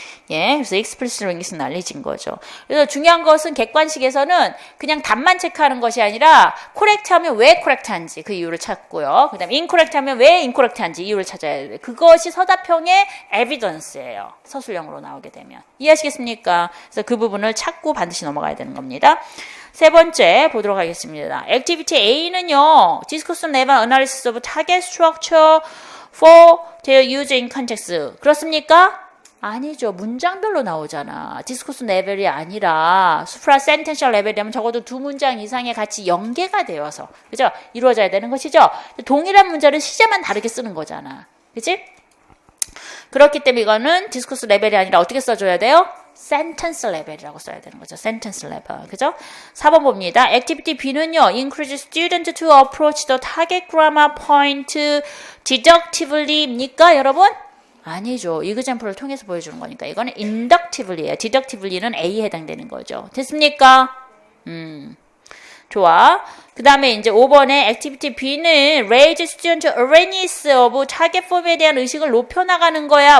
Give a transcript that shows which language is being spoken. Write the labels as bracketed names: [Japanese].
[Korean] 예, 그래서 explicit linguistic knowledge인 거죠. 그래서 중요한 것은 객관식에서는 그냥 답만 체크하는 것이 아니라 correct 하면 왜 correct 한지 그 이유를 찾고요. 그 다음에 incorrect 하면 왜 incorrect 한지 이유를 찾아야 돼요. 그것이 서답형의 evidence예요. 서술형으로 나오게 되면. 이해하시겠습니까? 그래서 그 부분을 찾고 반드시 넘어가야 되는 겁니다. 세 번째 보도록 하겠습니다. 액티비티 A는요. [English] Discourse level analysis of target structure for their use in context. [Korean] 그렇습니까? 아니죠. 문장별로 나오잖아. 디스코스 레벨이 아니라 수프라 센텐셜 레벨이라면 적어도 두 문장 이상의 같이 연계가 되어서 그죠? 이루어져야 되는 것이죠. 동일한 문자를 시제만 다르게 쓰는 거잖아. 그치? 그렇기 때문에 이거는 디스코스 레벨이 아니라 어떻게 써줘야 돼요? 센텐스 레벨이라고 써야 되는 거죠. 센텐스 레벨. 그죠? 4번 봅니다. 액티비티 B는요. [English] Encourage student to approach the target grammar point deductively입니까? [Korean] 여러분? 아니죠. example을 통해서 보여주는 거니까. 이거는 inductivelly예요. deductivelly는 A에 해당되는 거죠. 됐습니까? 좋아. 그 다음에 이제 5번에 액티비티 B는 [English] raise student awareness of target form [Korean] 에 대한 의식을 높여나가는 거야.